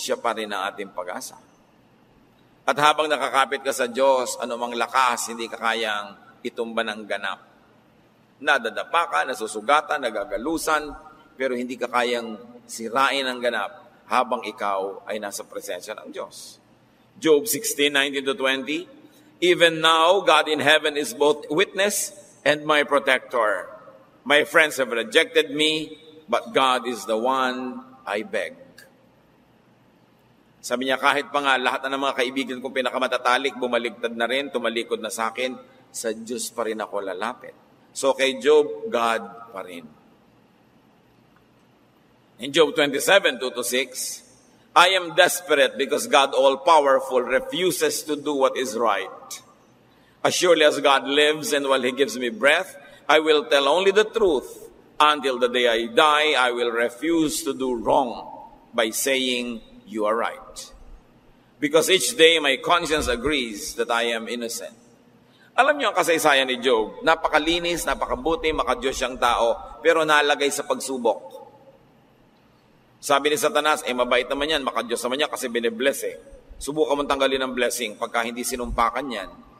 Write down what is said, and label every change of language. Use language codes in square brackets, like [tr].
[tl] Siya pa rin ang ating pag-asa. At habang nakakapit ka sa Diyos, anumang lakas, hindi ka kayang itumba ng ganap. Nadadapa ka, nasusugatan, nagagalusan, pero hindi ka kayang sirain ang ganap habang ikaw ay nasa presensya ng Diyos. [en] Job 16:19-20, even now, God in heaven is both witness and my protector. My friends have rejected me, but God is the one I beg. [tl] Sabi niya, kahit pa nga lahat ng mga kaibigan kong pinakamatatalik, bumaligtad na rin, tumalikod na sa akin, sa Diyos pa rin ako lalapit. So kay Job, God pa rin. [en] In Job 27:2-6, I am desperate because God all-powerful refuses to do what is right. As surely as God lives and while He gives me breath, I will tell only the truth. Until the day I die, I will refuse to do wrong by saying, you are right. Because each day my conscience agrees that I am innocent. [tl] Alam niyo ang kasaysayan ni Job, napakalinis, napakabuti, makadiyos siyang tao, pero nalagay sa pagsubok. Sabi ni Satanas, mabait naman yan, makadiyos naman yan kasi binibless Subukan mong tanggalin ang blessing pagka hindi sinumpakan yan.